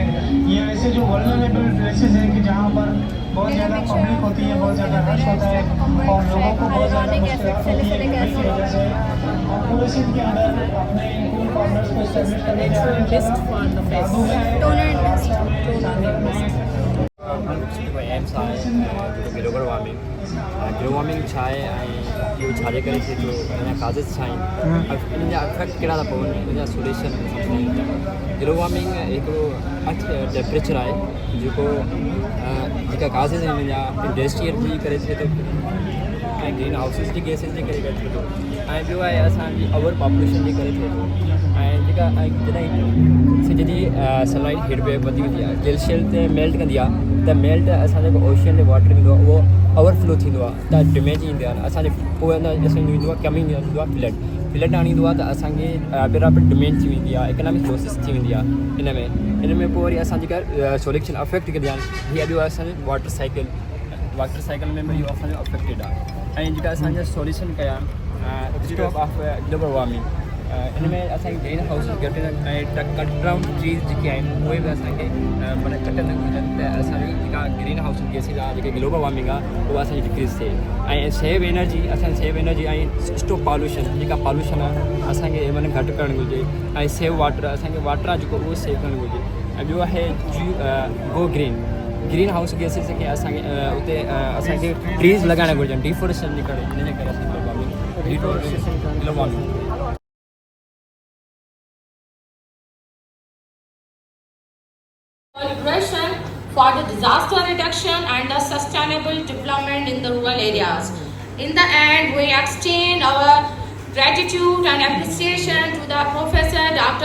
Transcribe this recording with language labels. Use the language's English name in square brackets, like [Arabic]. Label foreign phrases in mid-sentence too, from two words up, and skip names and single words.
[Urdu] یہ ایسے جو [English] vulnerable places [Urdu] ہیں کہ جہاں پر بہت زیادہ پبلک ہوتی ہے، بہت زیادہ رش ہوتا ہے اور لوگوں کو بہت زیادہ مشکلات ہوتی ہے. اس کی وجہ سے ہم پورے سندھ کے اندر اپنے [English] cool corners [Urdu] کو اسٹیبلش کرنے جا رہے ہیں. [English] global warming [Sindhi] छा आहे ऐं इहो छाजे करे थिए थो, हिन काज़िस छा आहिनि, इन जा इफेक्ट कहिड़ा था पवनि, इन जा सोल्यूशन. [English] global warming [Sindhi] हिकिड़ो [English] earth temperature [Sindhi] आहे जेको जेका काज़िस आहिनि हिन जा इंडस्ट्रियल जी करे थिए थो ऐं [English] green houses [Sindhi] जी गैसिस जे करे थिए थो. ऐं ॿियो आहे असांजी [English] over population [Sindhi] जे करे थिए थो. ऐं जेका जॾहिं सिज जी [English] sunlight heat wave [Sindhi] वधीक थी आहे, ग्लेशियर ते मेल्ट कंदी आहे, त मेल्ट असां जेको ओशन जो वाटर ईंदो आहे उहो ओवरफ्लो थींदो आहे, त डैमेज ईंदा आहिनि असांजे. पोइ असांजो ईंदो आहे कमी ईंदो आहे फ्लड आणींदो आहे, त असांखे [English] rapid damage [Sindhi] थी वेंदी आहे, [English] economic losses [Sindhi] थी वेंदी आहे. इन में पोइ वरी असां जेका [English] solution affect [Sindhi] कंदा आहिनि, हीअ ॿियो आहे असांजो [English] water cycle [Sindhi] में इहो असांजो अफेक्टेड आहे. ऐं जेका असांजा सोल्यूशन कया [English] stop of global warming, [Sindhi] इन में असांखे [English] green houses [Sindhi] घटि ऐं [English] cut down trees [Sindhi] जेके आहिनि उहे बि असांखे माना कटणु घुरिजनि, त असांजी जेका [English] green houses gases [Sindhi] आहे, जेके [English] global warming [Sindhi] आहे, उहा असांजी डिक्रीज़ थिए. ऐं [English] save energy [Sindhi] ऐं [English] stop pollution, [Sindhi] जेका पॉल्यूशन आहे असांखे माना घटि करणु घुरिजे. ऐं [English] save water, [Sindhi] असांखे वाटर आहे जेको उहो सेव करणु घुरिजे. ऐं ॿियो आहे [English] go green house gases [Sindhi] खे असांखे उते असांखे ट्रीज़ लॻाइणु घुरिजनि, डिफोरेस्टेशन जे करे. इन जे करे असां [English] global warming celebration for the disaster reduction and the sustainable development in the rural areas. In the end, we extend our gratitude and appreciation to the Professor Dr.